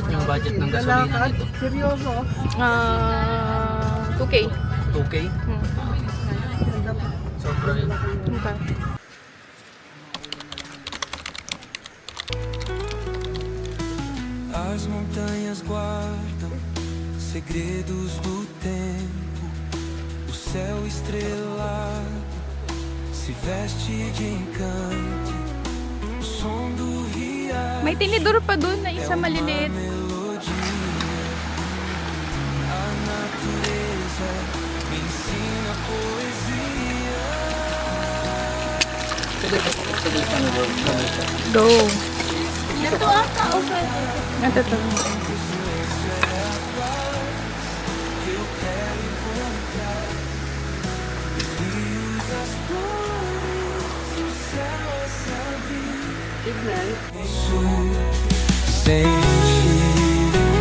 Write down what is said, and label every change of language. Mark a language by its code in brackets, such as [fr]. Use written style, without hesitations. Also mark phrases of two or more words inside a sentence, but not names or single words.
[tl] budget ng gasolina nito? Seryoso? 2K. 2K? Sobra rin. Okay. [pt] As montanhas guardam segredos do tempo. O céu estrelado se veste de encanto. O som do riacho [tl] May tinidor pa dun na isa maliliit. [pt] melodia. A natureza me ensina poesia. [en] Go. [tl] Ito ata, okay. Ito to. [pt] Sentir.